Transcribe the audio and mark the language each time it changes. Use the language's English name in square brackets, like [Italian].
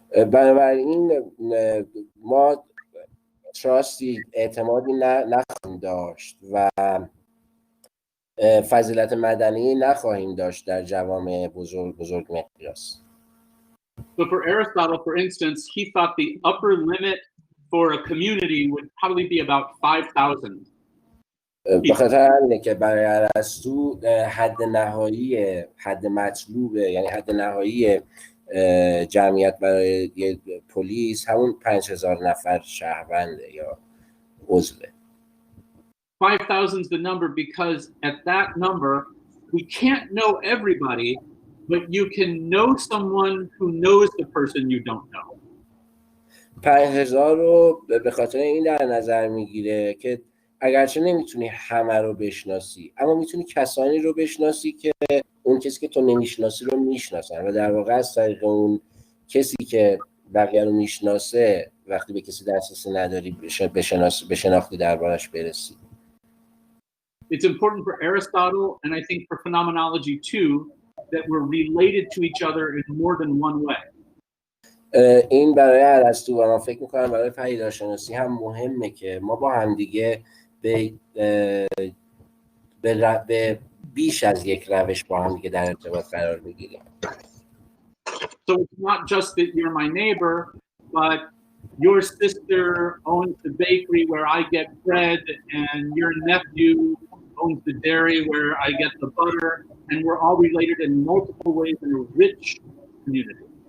[Persian] بنابراین ما تراستی اعتمادی نخواهیم داشت و فضیلت مدنی نخواهیم داشت در جوامع بزرگ مقیاس. [English] So for Aristotle, for instance, he thought the upper limit for a community would probably be about 5,000. [Persian] به خاطر همینه که برای ارسطو حد نهایی، حد مطلوب، یعنی حد نهایی جمعیت برای یه پلیس همون 5000 نفر شهرونده یا عضوه. [English] 5,000 is the number because at that number we can't know everybody, but you can know someone who knows the person you don't know. [Persian] 5000 رو به خاطر این در نظر میگیره که اگرچه نمیتونی همه رو بشناسی، اما میتونی کسانی رو بشناسی که اون کسی که تو نمیشناسی رو میشناسن و در واقع از طریق اون کسی که بقیه رو میشناسه وقتی به کسی دسترسی نداری به شناختی دربارش برسی. [English] It's important for Aristotle and I think for phenomenology too that we're related to each other in more than one way. [Persian] این برای ارسطو و من فکر میکنم برای پدیدارشناسی هم مهمه که ما با هم دیگه به بیش از یک روش با هم دیگه در ارتباط قرار بگیریم. [English] So it's not just that you're my neighbor, but your sister owns the bakery where I get bread and your nephew owns the dairy where I get the butter, and we're all related in multiple ways in a rich community.